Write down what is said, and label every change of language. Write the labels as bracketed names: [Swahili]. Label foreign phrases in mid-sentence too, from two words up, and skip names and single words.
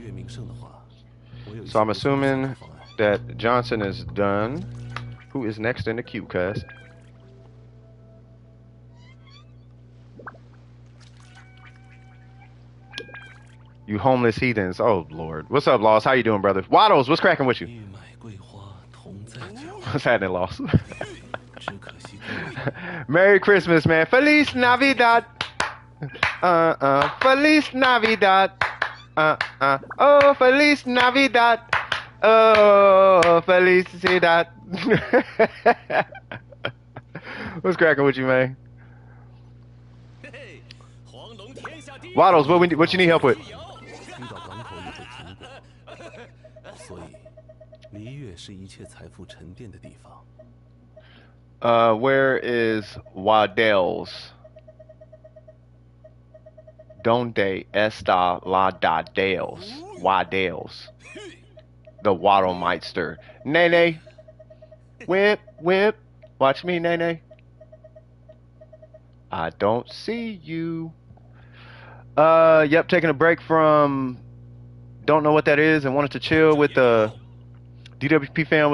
[English] So I'm assuming that Johnson is done. Who is next in the queue, cuz? You homeless heathens. Oh, Lord. What's up, Lost? How you doing, brother? Waddles, what's cracking with you? [Chinese] 欲买桂花同载酒， [English] What's happening, Lost? [Chinese] 只可惜故人 [English] Merry Christmas, [Spanish] man. Feliz Navidad. Feliz Navidad. Oh, Feliz Navidad. Oh, Felicidad. [English] What's cracking with you, man? Waddles, what you need help with? [Chinese] 遇到港口也会停泊，所以璃月是一切财富沉淀的地方。 [English] Where is Waddell's? [Spanish] Donde está la Daddales? [English] Waddell's. The Waddlemeister. Nene. Whip, whip. Watch me, Nene. I don't see you. Yep, taking a break from don't know what that is and wanted to chill with the DWP fam.